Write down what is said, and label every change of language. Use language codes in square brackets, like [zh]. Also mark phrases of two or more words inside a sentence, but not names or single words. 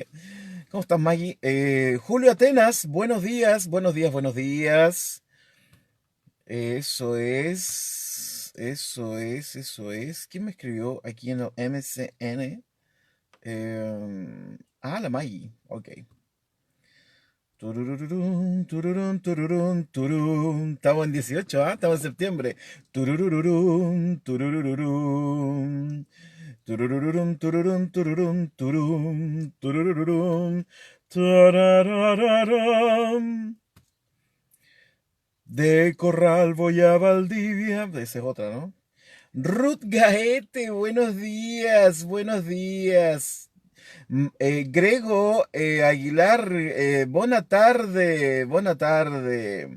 [es] ¿Cómo estás, Maggie? Julio Atenas, buenos días, buenos días, buenos días. Eso es, eso es, eso es. ¿Quién me escribió aquí en el MCN? La Maggie, ok. Turururum, tururum, tururum, turum. Estamos en 18, ¿ah? Estamos en septiembre. Turururum, turururum. Turururum, tururum, tururum, turum. Turururum, tararararam. De Corral voy a Valdivia. Esa es otra, ¿no? Ruth Gaete, buenos días, buenos días. Grego Aguilar, buena tarde, buena tarde.